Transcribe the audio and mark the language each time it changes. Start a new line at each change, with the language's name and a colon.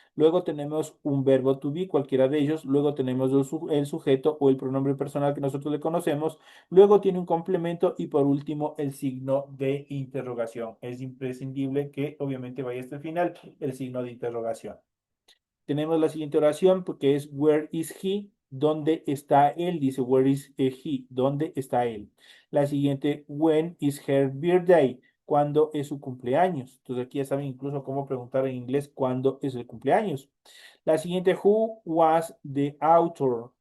Spanish: Luego tenemos un verbo to be, cualquiera de ellos. Luego tenemos el sujeto o el pronombre personal que nosotros le conocemos. Luego tiene un complemento y por último el signo de interrogación. Es imprescindible que obviamente vaya hasta el final el signo de interrogación. Tenemos la siguiente oración porque es
English: where is he?
Spanish: ¿Dónde está él? Dice
English: where is he?
Spanish: ¿Dónde está él? La siguiente,
English: when is her birthday?
Spanish: ¿Cuándo es su cumpleaños? Entonces aquí ya saben incluso cómo preguntar en inglés cuándo es el cumpleaños. La siguiente,
English: who was the author?